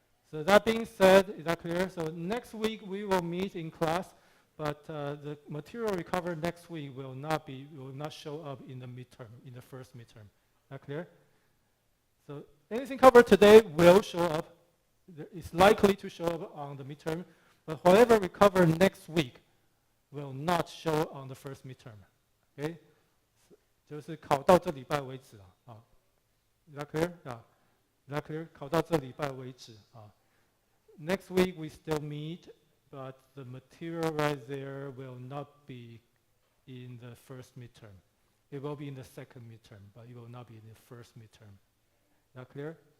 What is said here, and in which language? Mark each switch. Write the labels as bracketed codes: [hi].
[en] So that being said, is that clear? So next week we will meet in class, but the material we cover next week will not show up in the midterm, in the first midterm. Is that clear? So anything covered today will show up. It's likely to show up on the midterm, but whatever we cover next week will not show on the first midterm. Okay? [zh] 就是考到这礼拜为止啊。 [en] Is that clear? Yeah. Is that clear? [zh] 考到这礼拜为止啊。 [en] Next week we still meet, but the material right there will not be in the first midterm. It will be in the second midterm, but it will not be in the first midterm. Is that clear?